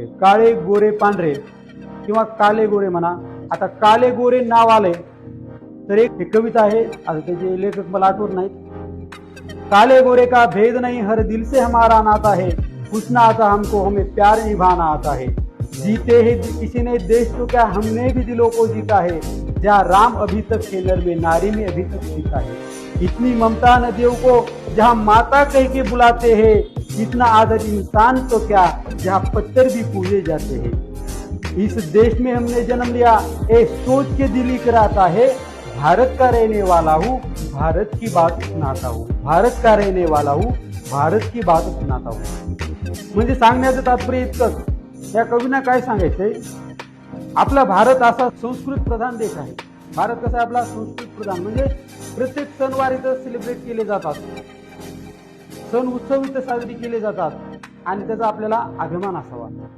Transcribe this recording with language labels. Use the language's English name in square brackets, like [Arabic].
[Marathi] काळे गोरे पांढरे किंवा काले गोरे म्हणा. आता काले गोरे नाव आले तर एक कविता आहे, आता त्याचे लेखक मला आठवत नाहीत. [Hindi] काले गोरे का भेद नहीं, हर दिल से हमारा नाता है, पूछना आता हमको हमें प्यार निभाना आता है. जीते हैं किसी ने देश तो क्या हमने भी दिलों को जीता है, जहाँ राम अभी तक थे नर में नारी में अभी तक सीता है. इतनी ममता नदियों को जहाँ माता कह के बुलाते हैं, इतना आदर इंसान तो क्या जहाँ पत्थर भी पूजे जाते हैं. इस देश में हमने जन्म लिया, एक सोच के दिल कराता है, भारत का रहने वाला हूँ भारत की बात सुनाता हूँ. भारत का रहने वाला हूँ भारत की बात सुनाता हूँ. [Marathi] म्हणजे सांगण्याचं तात्पर्य इतकंच. या कवींना काय सांगायचंय, आपला भारत असा संस्कृत प्रधान देश आहे. भारत कसा आहे आपला संस्कृत प्रधान, म्हणजे प्रत्येक सणवार इथं सेलिब्रेट केले जातात, सण उत्सव इथं साजरे केले जातात आणि त्याचा आपल्याला अभिमान असावा.